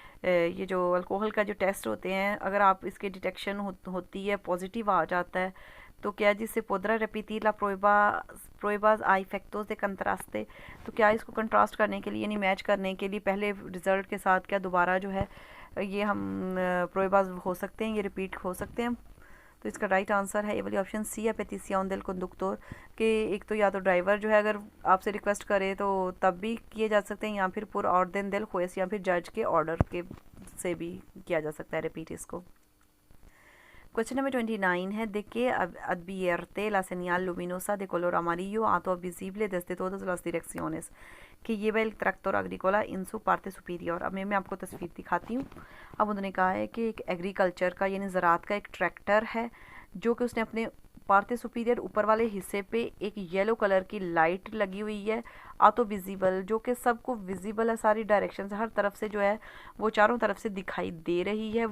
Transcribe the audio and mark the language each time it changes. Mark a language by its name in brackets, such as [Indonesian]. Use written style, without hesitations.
[Hindi] ये जो अल्कोहल का जो टेस्ट होते हैं, अगर आप इसके डिटेक्शन होती है, पॉजिटिव आ जाता है, तो क्या जिससे [Spanish] podrá repetir la pruebas a efectos de contraste, [Hindi] तो क्या इसको कंट्रास्ट करने के लिए यानी मैच करने के लिए पहले रिज़ल्ट के साथ क्या दोबारा जो है ये हम प्रोबाज हो सकते हैं, ये रिपीट हो सकते हैं। तो इसका राइट आंसर है ये वाली ऑप्शन सी है, पेटिसियन [Spanish] del conductor, [Hindi] कि एक तो या तो ड्राइवर जो है अगर आपसे रिक्वेस्ट करे तो तब भी किए जा सकते हैं, या फिर पुर ऑर्डन [Spanish] del juez [Hindi] या फिर जज के ऑर्डर के से भी किया जा सकता है रिपीट इसको। [English] Question number 29 [Spanish] है, de que advierte la señal luminosa de color amarillo auto visible desde todas las direcciones, [Hindi] कि ये [Spanish] el tractor agrícola en su parte superior। [Hindi] अब मैं आपको तस्वीर दिखाती हूँ। अब उन्होंने कहा है कि एक एग्रीकल्चर का यानी ज़राअत का एक ट्रैक्टर है जो कि उसने अपने पार्टे सुपीरियर ऊपर वाले हिस्से पे एक येलो कलर की लाइट लगी हुई है ऑटो विजिबल, जो कि सबको विजिबल है, सारी डायरेक्शन से हर तरफ से जो है वो चारों तरफ से दिखाई दे रही है।